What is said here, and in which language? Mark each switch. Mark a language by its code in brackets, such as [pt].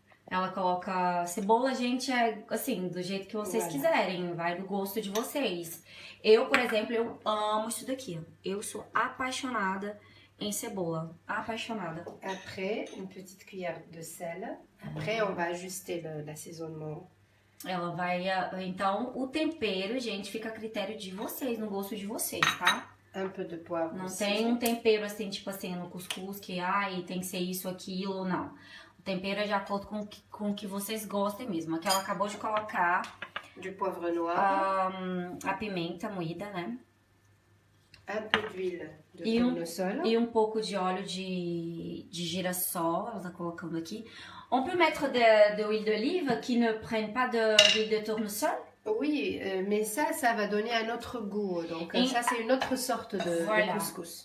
[pt] Ela coloca cebola, gente, assim, do jeito que vocês quiserem, vai do gosto de vocês. Eu, por exemplo, eu amo isso daqui. Eu sou apaixonada em cebola, apaixonada. [fr] Après, une petite cuillère de sel. Après, on va ajuster l'assaisonnement. [pt] Ela vai... Então, o tempero, gente, fica a critério de vocês, no gosto de vocês, tá? [fr] Un peu de poivre. [pt] Não tem um tempero assim, tipo assim, no cuscuz, que tem que ser isso, aquilo, não. O tempero é de acordo com o que vocês gostem mesmo. Aqui ela acabou de colocar... [fr] Du poivre noir. [pt] A pimenta moída, né? [fr] Un peu d'huile de tournesol. [pt] E um pouco de óleo de girassol, ela tá colocando aqui. [fr] On peut mettre de l'huile d'olive qui ne prenne pas d'huile de tournesol? Oui, mais ça va donner un autre goût. Donc, ça, c'est une autre sorte de couscous.